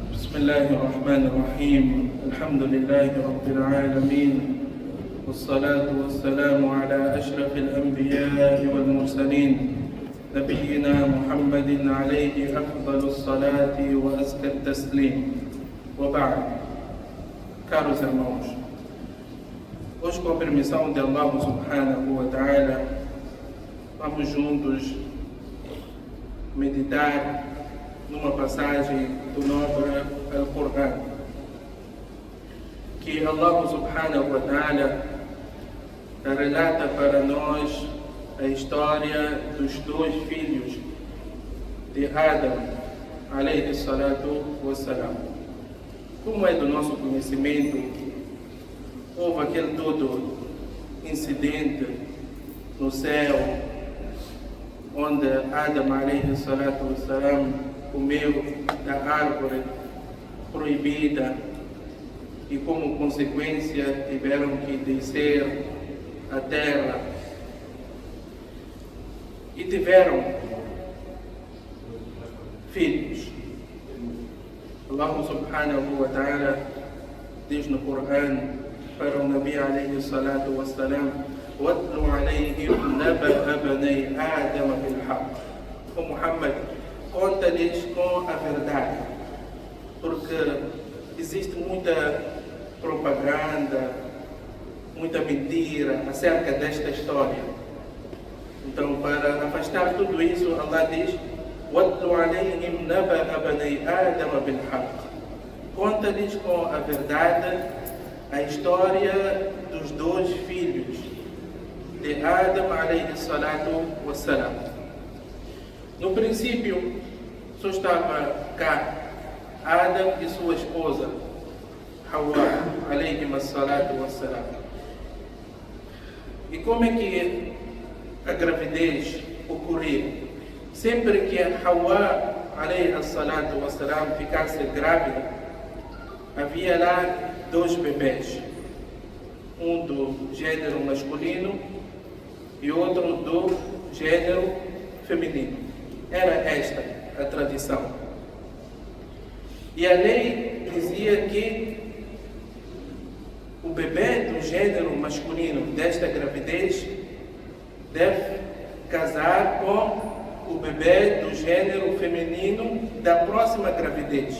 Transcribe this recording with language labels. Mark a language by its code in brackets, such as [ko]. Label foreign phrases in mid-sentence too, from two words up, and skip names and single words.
[ar] بسم الله الرحمن الرحيم الحمد لله رب العالمين والصلاة والسلام على أشرف الأنبياء والمرسلين نبينا محمد عليه أفضل الصلاة وأزكى التسليم وبعد. [pt] Caros irmãos, hoje, com a permissão de Allah [ar] سبحانه وتعالى, [pt] vamos juntos meditar numa passagem do nobre Al-Qur'an, que Allah [ar] سبحانه وتعالى [pt] relata para nós a história dos dois filhos de Adam, [ar] عليه الصلاة والسلام. [pt] Como é do nosso conhecimento, houve aquele todo incidente no céu, onde Adam, [ar] عليه الصلاة والسلام, [pt] comeu da árvore proibida e, como consequência, tiveram que descer à terra e tiveram filhos. Allah [ar] سبحانه وتعالى [pt] diz no Corão para o [ar] النبي عليه الصلاة والسلام: وَاتْلُ عَلَيْهِمْ نَبَأَ بَنِي آدَمَ بِالْحَقِّ. [pt] O Muhammad, conta-lhes com a verdade, porque existe muita propaganda, muita mentira acerca desta história. Então, para afastar tudo isso, Allah diz: [ar] وَاتْلُ عَلَيْهِمْ نَبَأَ بَنِي آدَمَ بِالْحَقِّ. [pt] Conta-lhes com a verdade a história dos dois filhos de Adam [ar] عليه الصلاة والسلام. [pt] No princípio, só estava cá Adam e sua esposa Hawa [ar] عليه الصلاة والسلام. [pt] E como é que a gravidez ocorreu? Sempre que a Hawa [ar] عليه الصلاة والسلام [pt] ficasse grávida, havia lá dois bebês, um do gênero masculino e outro do gênero feminino. Era esta a tradição. E a lei dizia que o bebê do gênero masculino desta gravidez deve casar com o bebê do gênero feminino da próxima gravidez.